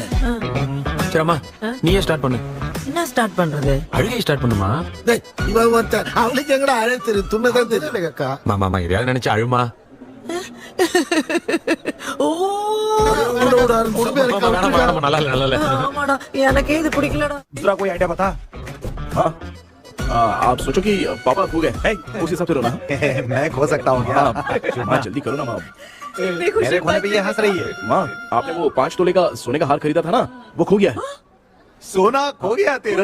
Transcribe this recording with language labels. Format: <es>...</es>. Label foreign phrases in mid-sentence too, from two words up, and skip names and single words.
<ta>சரிம்மா, நீயே ஸ்டார்ட் பண்ணு. என்ன ஸ்டார்ட் பண்றது? அழுகை ஸ்டார்ட் பண்ணுமா? டேய் இவன் வந்து அவளுக்கு எங்கடா அழ தெரியும்? துண்ணதான் தெரியல அக்கா. மாமா எதையாவது நினைச்சு அழுமா. எனக்கு இது பிடிக்கலடா.</ta> <hi>दूसरा कोई आइडिया बता। हाँ, आप सोचो कि पापा खो गए, उस हिसाब से रोना। मैं खो सकता हूँ क्या? माँ जल्दी करो ना माँ। मेरे खोने पे ये हंस रही है। माँ, आपने वो 5 तोले का सोने का हार खरीदा था ना, वो खो गया है। सोना खो गया तेरा?</hi>